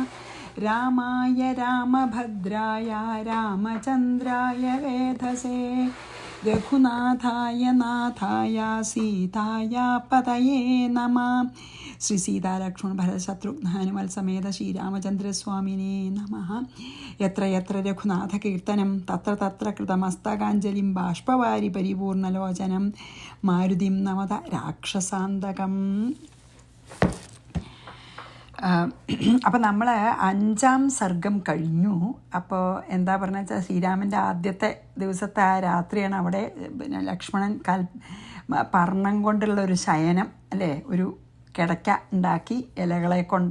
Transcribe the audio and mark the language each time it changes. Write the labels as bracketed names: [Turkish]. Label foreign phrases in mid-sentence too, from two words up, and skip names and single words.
[Sanskrit] रामाय रामभद्राय रामचन्द्राय वेधसे रघुनाथाय नाथाय सीताय पतये नमः। श्री सीता लक्ष्मण भरत शत्रुघ्न हनुमल समेत श्रीरामचन्द्रस्वामिने नमः। यत्र यत्र रघुनाथ कीर्तनं तत्र तत्र कृतमस्तकाञ्जलिं बाष्पवारि परिपूर्णलोचनं मारुतिं नमत राक्षसाന്തകം. [Malayalam] അപ്പോൾ നമ്മൾ 5ാം സർഗം കഴിഞ്ഞു. അപ്പോൾ എന്താ പറഞ്ഞ വെച്ചാൽ ശ്രീരാമൻ്റെ ആദ്യത്തെ ദിവസത്തെ ആ രാത്രിയാണ് അവിടെ പിന്നെ ലക്ഷ്മണൻ പർണം കൊണ്ടുള്ള ഒരു ശയനം അല്ലേ, ഒരു കിടക്ക ഉണ്ടാക്കി ഇലകളെ കൊണ്ട്.